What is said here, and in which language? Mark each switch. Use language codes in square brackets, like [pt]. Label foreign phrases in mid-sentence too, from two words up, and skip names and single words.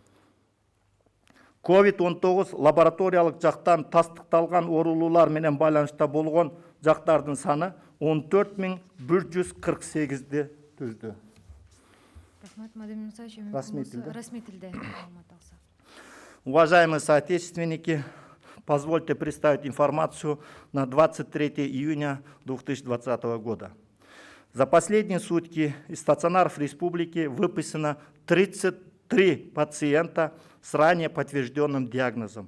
[ky] COVID-19 лабораториялык жактан тастыкталган оорулуулар менен байланышта болгон жактардын саны 14148-ди түздү. Рахмат, Мадамин Мусаевич, расмий тилде маалымат алсак. [ru] Уважаемые соотечественники, позвольте представить информацию на 23 июня 2020 года. За последние сутки из стационаров республики выписано 33 пациента с ранее подтвержденным диагнозом.